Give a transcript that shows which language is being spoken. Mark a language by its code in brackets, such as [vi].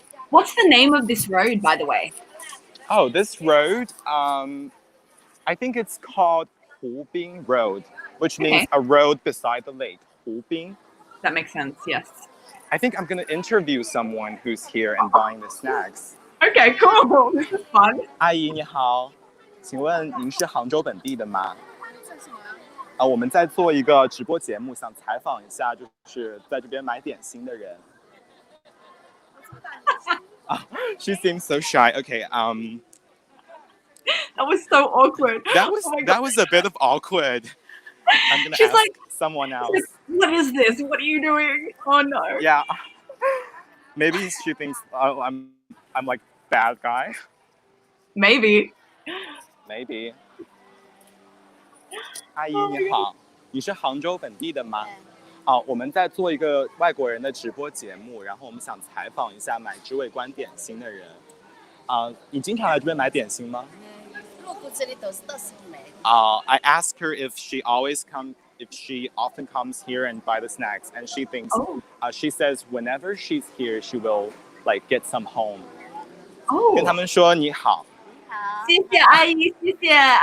[en] What's the name of this road, by the way? Oh, this road, I think it's called Hubing Road, which means Okay. a road beside the lake. Hubing. That makes sense. Yes. I think I'm gonna interview someone who's here and buying the snacks. Okay, cool. This is fun. [zh] 阿姨你好，请问您是杭州本地的吗？我们在做一个直播节目，想采访一下，就是在这边买点心的人。 [en] She seems so shy. Okay, That was so awkward. that was Oh my that was a bit of awkward. I'm gonna She's ask like- someone else. Like, what is this? What are you doing? Oh no. Yeah, maybe she thinks I'm like bad guy. Maybe. Maybe. [zh] 阿姨你好，你是杭州本地的吗？我们在做一个外国人的直播节目，然后我们想采访一下买知味观点心的人。你经常来这边买点心吗？路过这里都是买。 [en] I asked her if she often comes here and buy the snacks, and she thinks, Oh. she says whenever she's here, she will like get some home. [zh] 跟 [en] Oh. [zh] 他们说你好。好。谢谢阿姨，谢谢。